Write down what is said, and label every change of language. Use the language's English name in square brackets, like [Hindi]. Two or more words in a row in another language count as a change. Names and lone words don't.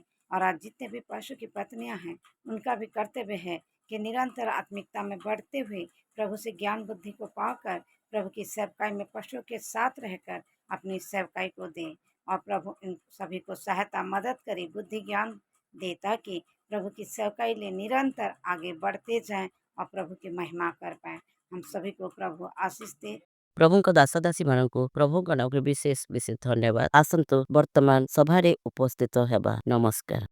[Hindi] और आज जितने भी पशु की पत्नियां हैं उनका भी कर्तव्य है कि निरंतर आत्मिकता में बढ़ते हुए प्रभु से ज्ञान बुद्धि को पाकर प्रभु की सेवकाई में पशुओं के साथ रहकर अपनी सेवकाई को दें, और प्रभु इन सभी को सहायता मदद करे, बुद्धि ज्ञान दे, ताकि प्रभु की सेवकाई लिए निरंतर आगे बढ़ते जाएं और प्रभु की महिमा कर पाएं। हम सभी को प्रभु आशीष दे। [Odia] ପ୍ରଭୁଙ୍କ ଦାସଦାସୀମାନଙ୍କୁ ପ୍ରଭୁଙ୍କ ନାମରେ ବିଶେଷ ବିଶେଷ ଧନ୍ୟବାଦ। ଆସନ୍ତୁ ବର୍ତ୍ତମାନ ସଭାରେ ଉପସ୍ଥିତ ହେବା। ନମସ୍କାର।